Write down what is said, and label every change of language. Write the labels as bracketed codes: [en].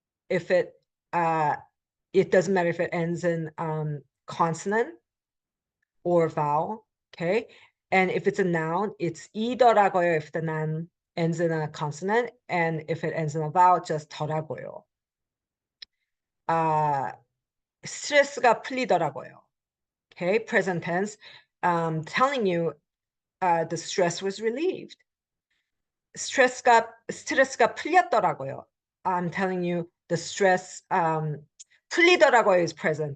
[en] If it doesn't matter if it ends in consonant or vowel, okay? And if it's a noun, it's 이더라고요 if the noun ends in a consonant, and if it ends in a vowel, just 더라고요. [ko] 스트레스가 풀리더라고요. [en] Okay, present tense, telling you the stress was relieved. [ko] 스트레스가 풀렸더라고요. [en] I'm telling you the stress 풀리더라고요 is present.